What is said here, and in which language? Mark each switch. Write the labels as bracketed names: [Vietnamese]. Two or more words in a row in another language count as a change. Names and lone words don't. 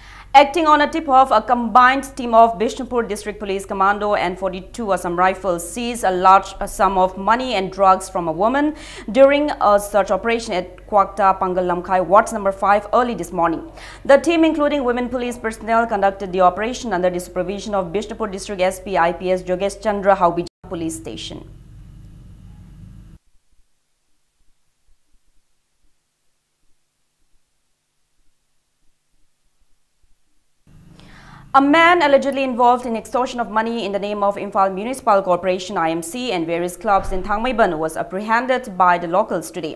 [English] Acting on a tip-off, a combined team of Bishnupur District Police Commando and 42 Assam Rifles seized a large sum of money and drugs from a woman during a search operation at Kwakta Pangal Lamkai, Ward number 5 early this morning. The team, including women police personnel, conducted the operation under the supervision of Bishnupur District SP IPS Jogesh Chandra Haubija Police Station. A man allegedly involved in extortion of money in the name of Imphal Municipal Corporation IMC and various clubs in Thangmaiban was apprehended by the locals today.